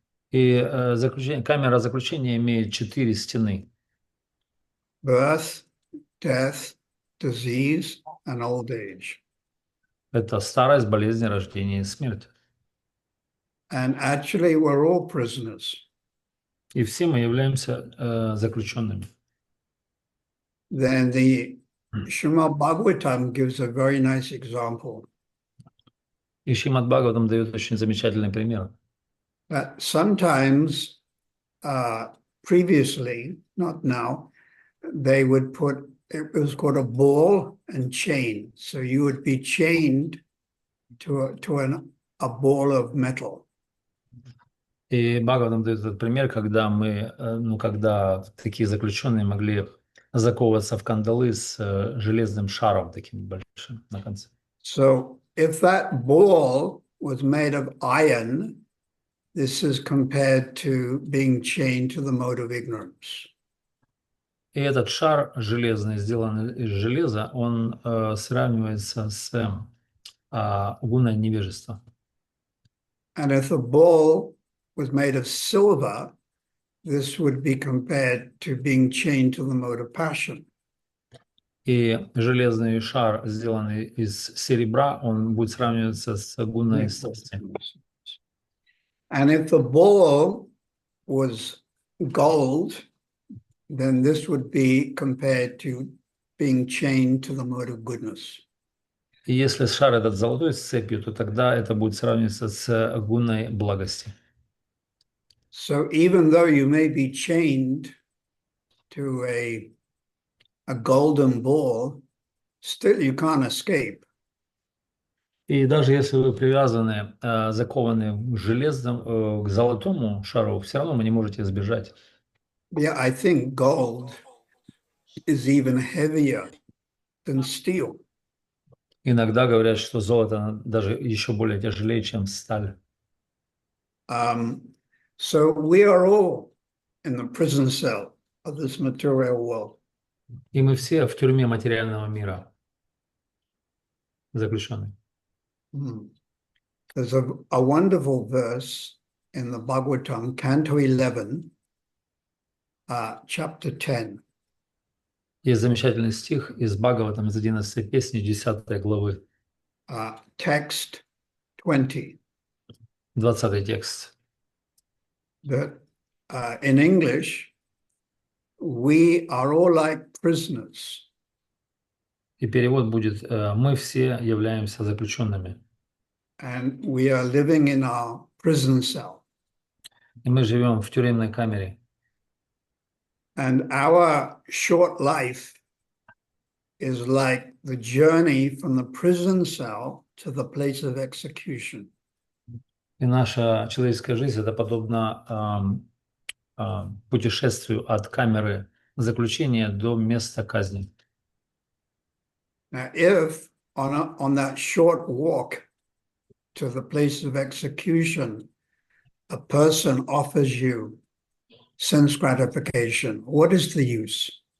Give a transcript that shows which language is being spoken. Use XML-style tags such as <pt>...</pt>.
<ru>И камера заключения имеет 4 стены.</ru> <en>Birth, death, disease, and old age.</en> <ru>Это старость, болезнь, рождение и смерть.</ru> <en>And actually, we're all prisoners.</en> <ru>И все мы являемся заключенными.</ru> <en>Then the Srimad Bhagavatam gives a very nice example</en> <ru>И Шримад Бхагаватам дает очень замечательный пример.</ru> <en>that sometimes, previously, not now, they would put, it was called a ball and chain. So you would be chained to a ball of metal.</en> <ru>И Бхагаватам дает этот пример, когда когда такие заключенные могли заковываться в кандалы с железным шаром таким большим на конце.</ru> <en>So if that ball was made of iron, this is compared to being chained to the mode of ignorance.</en> <ru>И этот шар железный, сделанный из железа, он сравнивается с гуной невежества.</ru> <en>And if the ball was made of silver, this would be compared to being chained to the mode of passion.</en> <ru>И железный шар, сделанный из серебра, он будет сравниваться с гуной страсти.</ru> <en>And if the ball was gold, then this would be compared to being chained to the mode of goodness.</en> <ru>И если шар этот золотой с цепью, то тогда это будет сравниваться с гуной благости.</ru> <en>So even though you may be chained to a golden ball, still you can't escape.</en> <ru>И даже если вы привязаны, закованы железом к золотому шару, все равно вы не можете избежать.</ru> <en>Yeah, I think gold is even heavier than steel.</en> <ru>Иногда говорят, что золото даже еще более тяжелее, чем сталь.</ru> <en>So we are all in the prison cell of this material world.</en> <ru>И мы все в тюрьме материального мира заключены.</ru> <en>There's a wonderful verse in the Bhagavatam, Canto 11, chapter 10.</en> <ru>Есть замечательный стих из Бхагаватам, из 11 песни, 10 главы.</ru> <en>Text 20.</en> <ru>20 текст.</ru> <en>That in English, we are all like prisoners.</en> <ru>И перевод будет: мы все являемся заключенными.</ru> <en>And we are living in our prison cell.</en> <ru>И мы живем в тюремной камере.</ru> <en>And our short life is like the journey from the prison cell to the place of execution.</en> <ru>И наша человеческая жизнь — это подобно путешествию от камеры заключения до места казни.</ru> <en>Now, if on that short walk to the place of execution, a person offers you sense gratification, what is the use?</en>